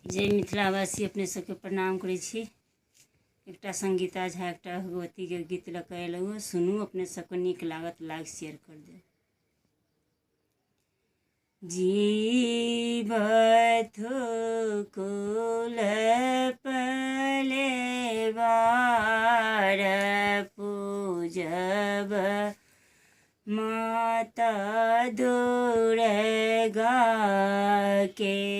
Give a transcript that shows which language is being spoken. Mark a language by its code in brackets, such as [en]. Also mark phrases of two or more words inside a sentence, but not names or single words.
[mai] जय मिथिलावासी अपने सबके प्रणाम करै छी। एकटा संगीता झा एकटा भगवती के गीत लऽ कऽ अयलहुँ, सुनू, अपने सबके नीक लागत, [en] like share [mai] कर देब। जीवथो कुल पलेवार पूजब माता दुर्गा के।